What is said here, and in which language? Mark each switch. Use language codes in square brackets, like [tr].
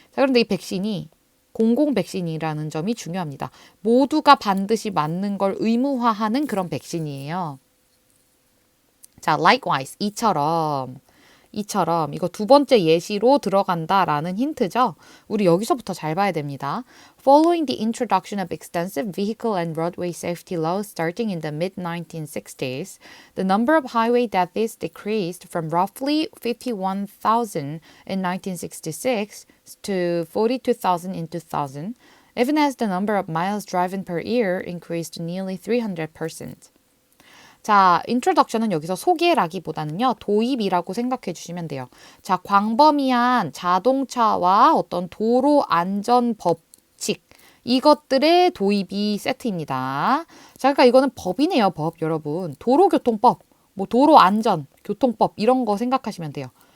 [ko] 자, 그런데 이 백신이 공공 백신이라는 점이 중요합니다. 모두가 반드시 맞는 걸 의무화하는 그런 백신이에요. 자, likewise, 이처럼 이거 두 번째 예시로 들어간다라는 힌트죠. 우리 여기서부터 잘 봐야 됩니다. [en] Following the introduction of extensive vehicle and roadway safety laws starting in the mid-1960s, the number of highway deaths decreased from roughly 51,000 in 1966 to 42,000 in 2000, even as the number of miles driven per year increased nearly 300%. [ko] 자, introduction은 여기서 소개라기보다는요, 도입이라고 생각해 주시면 돼요. 자, 광범위한 자동차와 어떤 도로 안전 법칙, 이것들의 도입이 세트입니다. 자, 그러니까 이거는 법이네요, 법, 여러분. 도로교통법, 뭐 도로 안전, 교통법, 이런 거 생각하시면 돼요.